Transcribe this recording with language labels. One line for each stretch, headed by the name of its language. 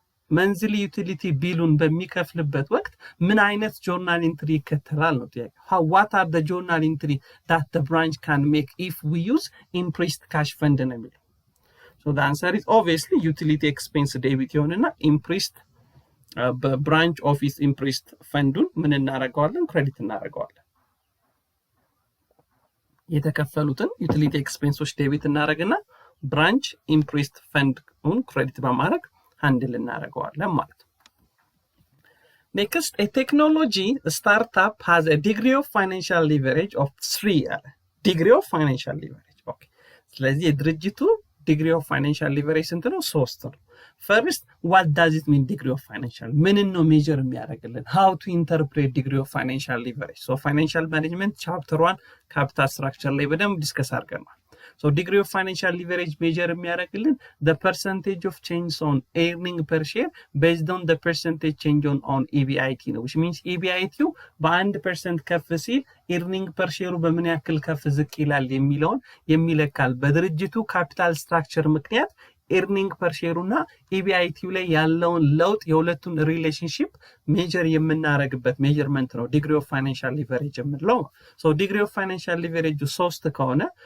Amharic: መንዝሊ ዩቲሊቲ ቢሉን በሚከፍልበት ወቅት ምን አይነት ጆርናል ኢንትሪ ይከተላል ነው ጥያቄ።
English: what are the journal entry that the branch can make if we use impressed cash fund
Amharic: ነው የሚለው።
English: so the answer is obviously utility expense debit
Amharic: ይሆንና impressed በብራንች ኦፊስ impressed ፈንዱን ምን እናደርገዋለን? ክሬዲት እናደርገዋለን። የተከፈሉትን ዩቲሊቲ ኤክስፔንሶች ዴቢት እናደርግና ብራንች impressed ፈንዱን ክሬዲት በማድረግ handle እናደርገዋለን ማለት ነው።
English: Next, a technology startup has a degree of financial leverage of 3 degree of financial leverage.
Amharic: Okay. ስለዚህ የድርጅቱ degree of financial leverage ስንት ነው? 3 ነው።
English: First, what does it mean degree of financial?
Amharic: ምንን ነው ሜጀር የሚያደርግልን?
English: How to interpret degree of financial leverage? So financial management chapter 1 capital structure
Amharic: ላይ በደንብ ዲስከስ አድርገናል።
English: So degree of financial leverage measure
Amharic: የሚያደርግልን
English: the percentage of change on earning per share based on the percentage change on EBIT ነው, which means EBIT
Amharic: በ1% ከፍ ሲል earning per share በምን ያክል ከፍ ዝቅ ይላል የሚለውን የሚለካል። በድርጅቱ ካፒታል ስትራክቸር ምክንያት earning per share እና EBIT ላይ ያለውን ለውጥ የሁለቱን ሪሌሽንሺፕ ሜጀር የምናደርግበት ሜጀርመንት ነው degree of financial leverage የምንለው።
English: so degree of financial leverage 3
Amharic: ከሆነ